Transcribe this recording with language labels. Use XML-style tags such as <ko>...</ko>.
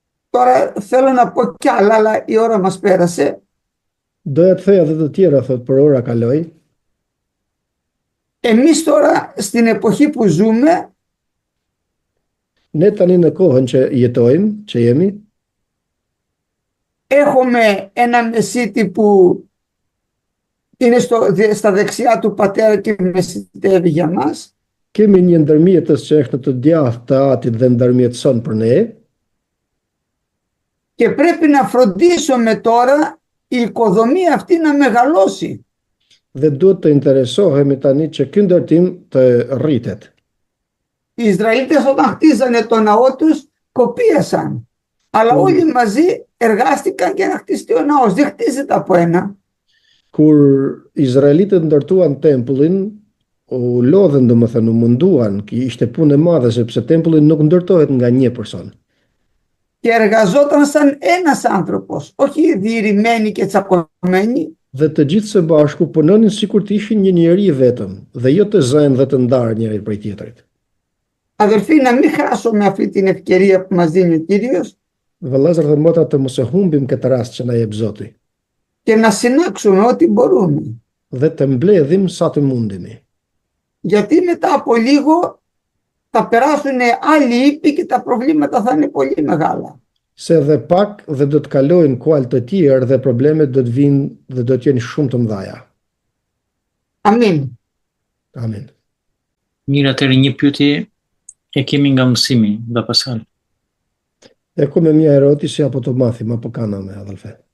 <el>Τώρα θέλω να πω κι άλλα, αλλά η ώρα μας πέρασε.</el> <sq>Doja të theja dhe të tjera, thot, për ora kaloi.</sq> <el>Εμείς τώρα στην εποχή που ζούμε</el> <sq>Ne tani në kohën që jetojmë, që jemi,</sq> <el>έχουμε ένα μεσίτη που είναι στα δεξιά του πατέρα και μεσιτεύει για μας.</el> <sq>kemi një ndërmjetës që është në të djathtë të atit dhe ndërmjetëson për ne,</sq> <el>Και πρέπει να φροντίσουμε τώρα η οικοδομή αυτή να μεγαλώσει.</el> <sq>dhe duhet të interesohemi tani që ky ndërtim të rritet.</sq> <el>Οι Ισραηλίτες όταν χτίζανε το ναό τους κοπίασαν. Αλλά όλοι μαζί εργάστηκαν για να χτιστεί ο ναός. Δεν χτίζεται από ένα.</el> <sq>Kur Izraelitët ndërtuan tempullin, u lodhen domethënë, u munduan, ishte punë e madhe sepse tempulli nuk ndërtohet nga një person.</sq> <el>Και εργαζόταν σαν ένας άνθρωπος, όχι διηρημένοι και τσακωμένοι.</el> <sq>Dhe të gjithë së bashku punonin sikur të ishin një njeri vetëm, dhe jo të zënë dhe të ndarë njëri prej tjetrit.</sq> <el>Αδελφοί, να μην χάσουμε αυτή την ευκαιρία που μας δίνει ο Κύριος</el> <sq>Vëllezër dhe motra, të mos e humbim këtë rast që na jep Zoti</sq> <el>και να συνάξουμε ό,τι μπορούμε.</el> <sq>dhe të mbledhim sa të mundemi.</sq> <el>Γιατί μετά από λίγο θα περάσουν άλλοι ύποι και τα προβλήματα θα είναι πολύ μεγάλα.</el> <sq>Se dhe pak dhe do të kalojnë kual të tjerë dhe problemet do të vinë dhe do të jenë shumë të mëdha.</sq> <el>Αμήν.</el> <sq>Amin. Mirë, atëherë një pyetje e kemi nga mësimi, nga Pascal.</sq> <el>E ku me mia erotisi apo të mathim apo kana me adhelfe.</el>